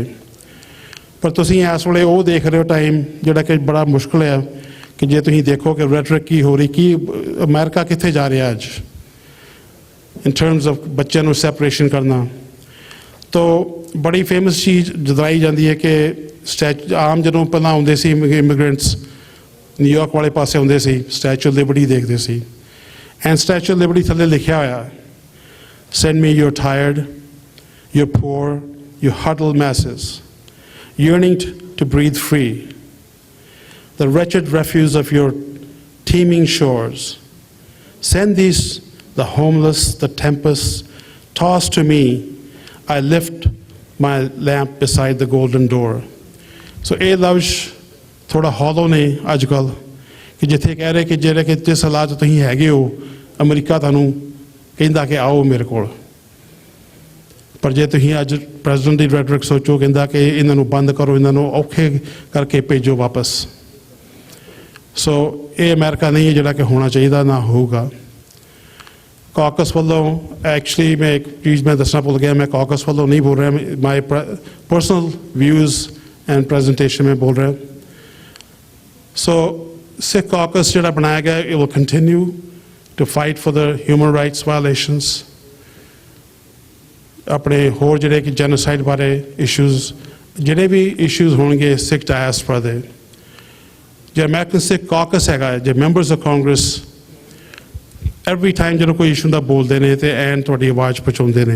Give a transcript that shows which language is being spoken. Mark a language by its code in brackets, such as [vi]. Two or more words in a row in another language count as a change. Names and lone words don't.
[pa] ਪਰ ਤੁਸੀਂ ਇਸ ਵੇਲੇ ਉਹ ਦੇਖ ਰਹੇ ਹੋ ਟਾਈਮ ਜਿਹੜਾ ਕਿ ਬੜਾ ਮੁਸ਼ਕਿਲ ਹੈ, ਕਿ ਜੇ ਤੁਸੀਂ ਦੇਖੋ ਕਿ ਰੈਟਰਿਕ ਕੀ ਹੋ ਰਹੀ, ਕੀ ਅਮਰੀਕਾ ਕਿੱਥੇ ਜਾ ਰਿਹਾ ਅੱਜ [en] in terms of [pa] ਬੱਚਿਆਂ ਨੂੰ ਸੈਪਰੇਸ਼ਨ ਕਰਨਾ। ਤੋ ਬੜੀ ਫੇਮਸ ਚੀਜ਼ ਜਦਾਈ ਜਾਂਦੀ ਹੈ ਕਿ ਆਮ ਜਦੋਂ ਪਹਿਲਾਂ ਆਉਂਦੇ ਸੀ ਇਮੀਗ੍ਰੈਂਟਸ ਨਿਊਯਾਰਕ ਵਾਲੇ ਪਾਸੇ ਆਉਂਦੇ ਸੀ, ਸਟੈਚੂ ਆਫ ਲਿਬਰਟੀ ਦੇਖਦੇ ਸੀ, ਐਂਡ ਸਟੈਚੂ ਆਫ ਲਿਬਰਟੀ ਥੱਲੇ ਲਿਖਿਆ ਹੋਇਆ, [en] send me your tired, your poor, your huddled masses, yearning to breathe free, the wretched refuse of your teeming shores. Send these, the homeless, the tempest, toss to me. I lift my lamp beside the golden door. [pa] So ਇਹ ਲਫ਼ਜ਼ ਥੋੜਾ ਹੌਲੋ ਨੇ ਅੱਜ ਕੱਲ੍ਹ, ਕਿ ਜਿੱਥੇ ਕਹਿ ਰਹੇ ਕਿ ਜਿਹੜੇ ਕਿ ਜਿਸ ਹਾਲਾਤ ਤੁਸੀਂ ਹੈਗੇ ਹੋ, ਅਮਰੀਕਾ ਤੁਹਾਨੂੰ ਕਹਿੰਦਾ ਕਿ ਆਓ ਮੇਰੇ ਕੋਲ। ਪਰ ਜੇ ਤੁਸੀਂ ਅੱਜ ਪ੍ਰੈਜ਼ੀਡੈਂਟ ਦੀ ਰੈਟਰਿਕ ਸੋਚੋ, ਕਹਿੰਦਾ ਕਿ ਇਹਨਾਂ ਨੂੰ ਬੰਦ ਕਰੋ, ਇਹਨਾਂ ਨੂੰ ਔਖੇ ਕਰਕੇ ਭੇਜੋ ਵਾਪਸ। ਸੋ ਇਹ ਅਮਰੀਕਾ ਨਹੀਂ ਹੈ ਜਿਹੜਾ ਕਿ ਹੋਣਾ ਚਾਹੀਦਾ, ਨਾ ਹੋਊਗਾ। ਕਾਕਸ ਵੱਲੋਂ ਐਕਚੁਅਲੀ ਮੈਂ ਇੱਕ ਚੀਜ਼ ਮੈਂ ਦੱਸਣਾ ਭੁੱਲ ਗਿਆ, ਮੈਂ ਕਾਕਸ ਵੱਲੋਂ ਨਹੀਂ ਬੋਲ ਰਿਹਾ, [en] my personal views and presentation [pa] ਮੈਂ ਬੋਲ ਰਿਹਾ। ਸੋ ਸਿੱਖ ਕਾਕਸ ਜਿਹੜਾ ਬਣਾਇਆ ਗਿਆ, [en] it will continue to fight for the human rights violations, [pa] ਆਪਣੇ ਹੋਰ ਜਿਹੜੇ ਕਿ ਜੈਨੋਸਾਈਡ ਬਾਰੇ ਇਸ਼ੂਜ਼, ਜਿਹੜੇ ਵੀ ਇਸ਼ੂਜ਼ ਹੋਣਗੇ ਸਿੱਖ ਡਾਇਸਪੋਰਾ ਦੇ, ਜੇ ਅਮਰੀਕਨ ਸਿੱਖ ਕਾਕਸ ਹੈਗਾ, ਜੇ [en] members of Congress every time [pa] ਜਦੋਂ ਕੋਈ ਇਸ਼ੂ ਦਾ ਬੋਲਦੇ ਨੇ ਤੇ ਐਨ ਤੁਹਾਡੀ ਆਵਾਜ਼ ਪਹੁੰਚਾਉਂਦੇ ਨੇ।